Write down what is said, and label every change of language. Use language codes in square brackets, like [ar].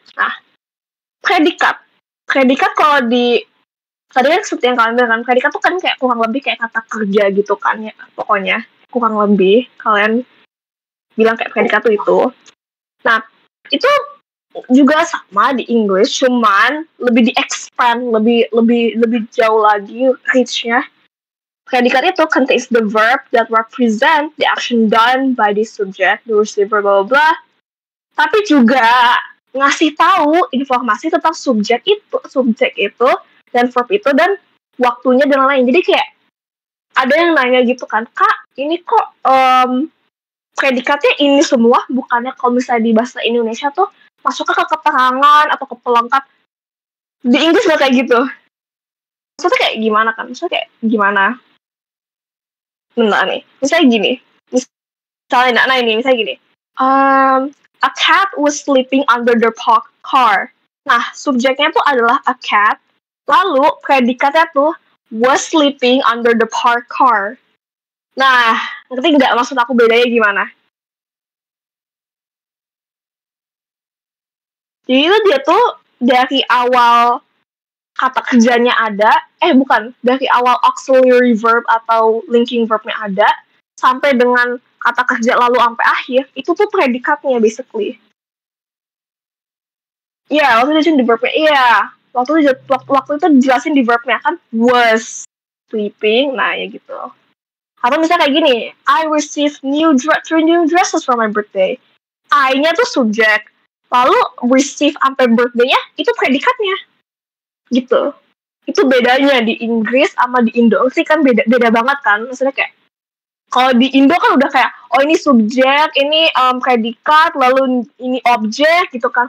[id] Nah, predikat. Predikat kalau di tadi kan seperti yang kalian bilang kan, predikat tuh kan kayak kurang lebih kayak kata kerja gitu kan ya. Pokoknya kurang lebih kalian bilang kayak predikat tuh itu. Nah, itu juga sama di English, cuman lebih di-expand, lebih jauh lagi reach-nya. Predikat itu [en] contains the verb that represent the action done by the subject, the receiver, blah blah blah. [id] Tapi juga ngasih tahu informasi tentang subjek itu dan verb itu dan waktunya dan lain-lain. Jadi kayak ada yang nanya gitu kan, Kak, ini kok predikatnya ini semua, bukannya kalau misalnya di bahasa Indonesia tuh masuknya ke keterangan atau ke pelengkap. Di Inggris nggak kayak gitu. Maksudnya kayak gimana kan? Maksudnya kayak gimana? Bentar nih. Misalnya gini. Misalnya gini. [en] A cat was sleeping under the parked car. [id] Nah, subjeknya tuh adalah [en] a cat. [id] Lalu predikatnya tuh [en] was sleeping under the parked car. [id] Nah, ngerti nggak maksud aku bedanya gimana? Jadi itu dia tuh dari awal kata kerjanya ada, dari awal auxiliary verb atau linking verbnya ada, sampai dengan kata kerja lalu sampai akhir, itu tuh predikatnya basically. Iya, waktu dijelasin di verbnya, iya. Waktu itu dijelasin di verbnya kan, [en] was sleeping, [id] nah ya gitu. Atau misalnya kayak gini, [en] I received three new dresses for my birthday. [id] I-nya tuh subjek, lalu receive sampai birthday-nya, itu predikatnya. Gitu. Itu bedanya di Inggris sama di Indo sih kan beda banget kan. Maksudnya kayak kalau di Indo kan udah kayak oh ini subjek, ini predikat, lalu ini objek gitu kan.